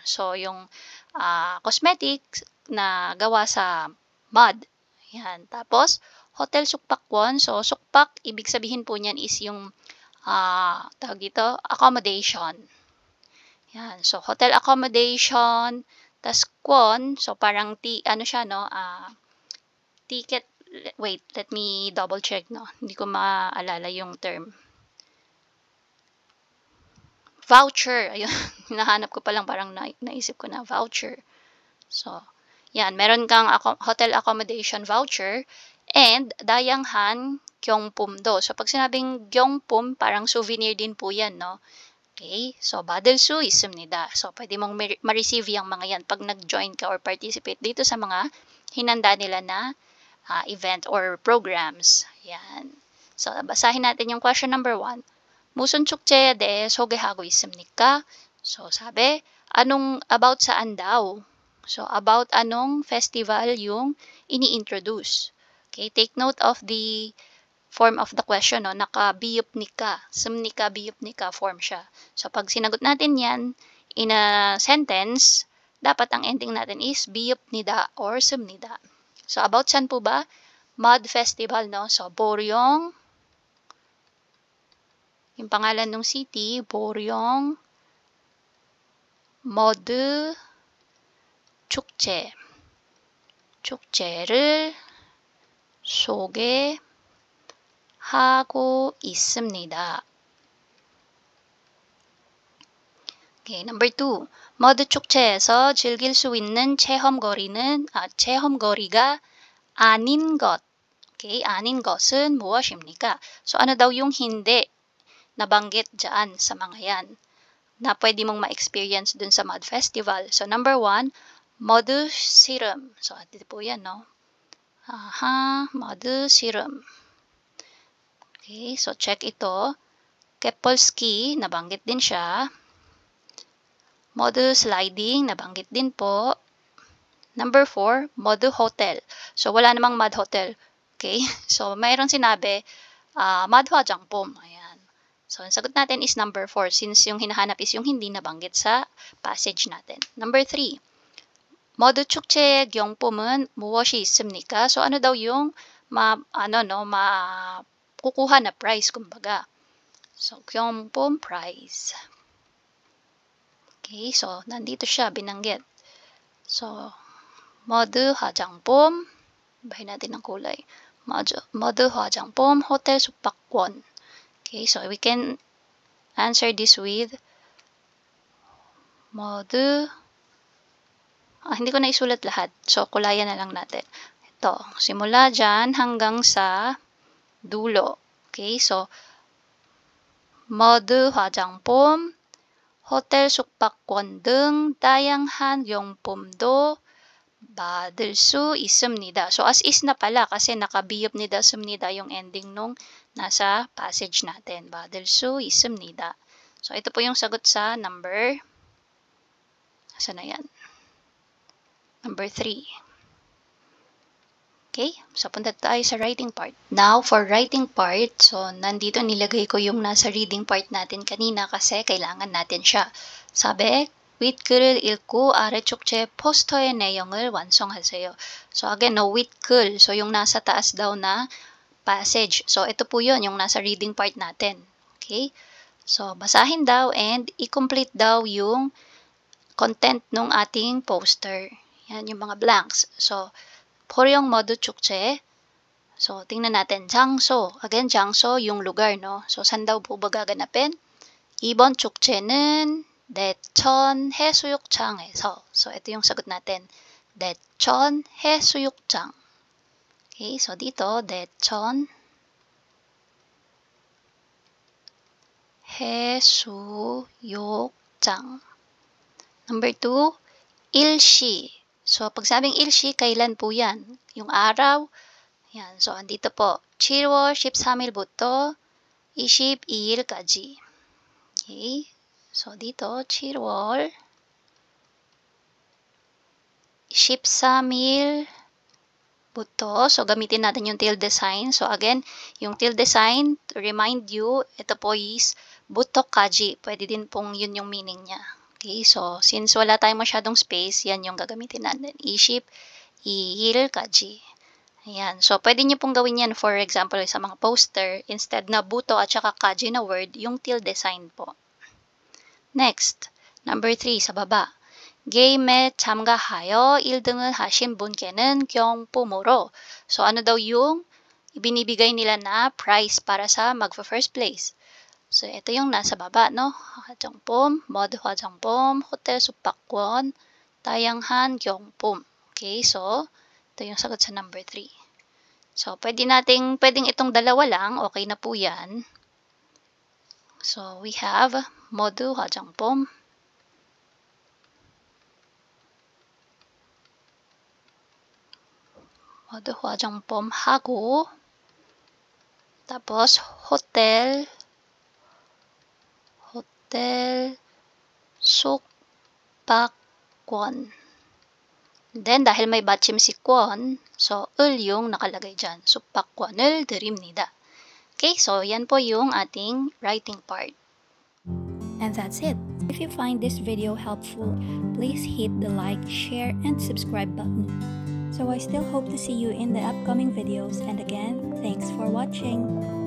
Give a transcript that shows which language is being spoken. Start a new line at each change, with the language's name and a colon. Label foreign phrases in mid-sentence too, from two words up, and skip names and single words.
Filipino: So, yung cosmetics na gawa sa mud. Yan. Tapos, Hotel Sukpakwon. So, sukpak, ibig sabihin po niyan is yung tawag dito, accommodation. Yan. So,
English: hotel accommodation.
Filipino: Tas kwon, so parang ticket.
English: Wait, let me double check, no?
Filipino: Hindi ko maalala yung term. Voucher. Ayun. Hinahanap ko pa lang, parang naisip ko na voucher. So, yan. Meron kang
English: hotel accommodation voucher
Filipino: and
Korean: 다양한 경품도.
Filipino: So, pag sinabing Gyeongpum, parang souvenir din po yan, no? Okay? So,
Korean: 받을 수 있습니다.
Filipino: So, pwede mong ma-receive yung mga yan pag nag-join ka
English: or participate
Filipino: dito sa mga hinanda nila na event or programs. Yan. So, basahin natin yung question number 1.
Korean: 무슨 축제에 대해 소개하고 있습니까?
Filipino: So, sabi, about saan daw? So, about anong festival yung ini-introduce?
English: Okay, take note of the form of the question, no?
Filipino: Naka-biyupnika.
Korean: 습니까, ㅂ니까
Filipino: form siya. So, pag sinagot natin yan in a sentence, dapat ang ending natin is biyupnida or sumnida. So, about saan po ba? Mud Festival, no? So, Boryong, yung pangalan ng city, Boryong
Korean: 머드 축제. 축제를 소개하고 있습니다.
English: Okay, number 2.
Korean: 머드 축제에서 즐길 수 있는 체험거리가 아닌 것. Okay, anin 것은 무엇입니까?
Filipino: So, ano daw yung hindi nabanggit dyan sa mga yan na pwede mong ma-experience dun sa Mud Festival?
English: So, number 1,
Korean: 머드 씨름.
Filipino: So, dito po yan, no?
Korean: 머드 씨름.
Filipino: Okay, so check ito. Kepolski, nabanggit din siya. 머드 sliding, nabanggit din po.
English: Number 4, 머드 hotel.
Filipino: So, wala namang mud hotel. Okay? So, mayroon sinabi,
Korean: 머드 화장품.
Filipino: Ayan. So, ang sagot natin is number 4 since yung hinahanap is yung hindi nabanggit sa passage natin.
English: Number 3,
Korean: 머드 축제의 경품은 무엇이 있습니까?
Filipino: So, ano daw yung kukuha na prize, kumbaga.
English: So, 경품 prize.
Filipino: Okay, so, nandito siya, binanggit. So,
Korean: 머드 화장품,
Filipino: bahin natin ng kulay.
Korean: 머드 화장품, hotel 숙박권.
English: Okay, so we can answer this with 머드,
Filipino: hindi ko na isulat lahat. So, kulayan na lang natin. Ito, simula dyan hanggang sa dulo. Okay, so,
Korean: 머드 화장품, 호텔 숙박권 등 다양한 용품도 받을 수 있습니다.
Filipino: So, as is na pala kasi nakabiyupnida sumnida yung ending nung nasa passage natin.
Korean: 받을 수 있습니다.
Filipino: So, ito po yung sagot sa number, saan na yan? Number 3. Okay, so punta tayo sa
English: writing part.
Filipino: Now, for
English: writing part,
Filipino: so nandito nilagay ko yung nasa
English: reading part
Filipino: natin kanina kasi kailangan natin siya. sabi,
Korean: 윗글을 읽고 아래 쪽제 포스터의 내용을 완성하세요.
Filipino: So again, no, 윗글. So yung nasa taas daw na passage. So ito po yun, yung nasa
English: reading part
Filipino: natin. Okay? So basahin daw and i-complete daw yung content ng ating poster. Yan yung mga blanks. So,
Korean: 보령 머드 축제.
Filipino: So, tingnan natin. 장소. Again, 장소, yung lugar, no? So, saan daw po ba gaganapin?
Korean: 이번 축제는 내천 해수욕장에서.
Filipino: So, ito yung sagot natin.
Korean: 내천 해수욕장.
Filipino: Okay, so dito,
Korean: 대천 해수욕장.
English: Number 2, 일시.
Filipino: So, pag sabing ilshi, kailan po yan? Yung araw. Yan. So, andito po.
Korean: 7월 13일부터 22일까지.
Filipino: Okay. So, dito,
Korean: 7월 13일부터.
Filipino: So, gamitin natin yung
English: tilde sign.
Filipino: So, again, yung
English: tilde sign, to remind you,
Filipino: ito po is butokaji. Pwede din pong yun yung meaning niya. Okay, so since wala tayong masyadong space, yan yung gagamitin natin.
Korean: 22일까지. Ayan.
Filipino: So, pwede nyo pong gawin yan, for example, sa mga poster, instead na buto at saka kaji na word, yung
English: tilde sign
Filipino: po. Next, number 3, sa baba.
Korean: 게임에 참가하여 1등을 하신 분께는 경품으로.
Filipino: So, ano daw yung ibinibigay nila na prize para sa magfa-first place? So, ito yung nasa baba, no?
Korean: 화장품, 머드 화장품, 호텔 숙박권, 다양한 경품.
Filipino: Okay, so, ito yung sagot sa number 3. So, pwedeng itong dalawa lang, okay na po yan.
English: So, we have
Korean: 머드 화장품, 머드 화장품 하고,
Filipino: tapos, hotel 숙박권. Then, dahil may 받침 si kwon, so, 을 yung nakalagay dyan.
Korean: 숙박권을 드립니다.
Filipino: Okay, so, yan po yung ating
English: writing part. And that's it. If you find this video helpful, please hit the like, share, and subscribe button. So I still hope to see you in the upcoming videos, and again, thanks for watching.